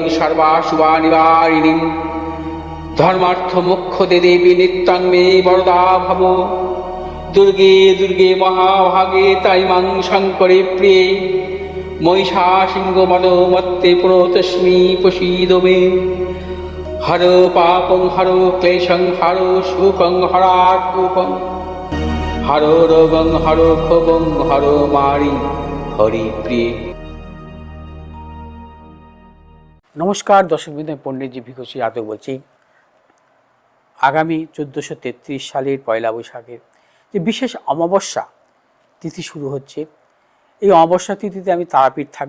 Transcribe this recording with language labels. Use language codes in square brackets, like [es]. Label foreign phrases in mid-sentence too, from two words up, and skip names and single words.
[sa] सर्वाशुभानिवारिणीं धर्मार्थ मोक्षदे देवी नित्यं मे वरदा भव दुर्गे दुर्गे महाभागे ताइमां शङ्करे प्रिये महिषासिंहमदोमत्ते प्रणतोऽस्मि प्रसीद मे हरो पापं हरो क्लेशं हरो शोकं हरात्मकं हरो रोगं हरो क्षोभं हरो मारि हरिप्रिये। [bn] নমস্কার দর্শক বিন্দু, আমি পণ্ডিতজি ভিকসি যাদব বলছি। আগামী 1433 সালের পয়লা বৈশাখের যে বিশেষ অমাবস্যা তিথি শুরু হচ্ছে, এই অমাবস্যা তিথিতে আমি তারাপীঠ থাকব।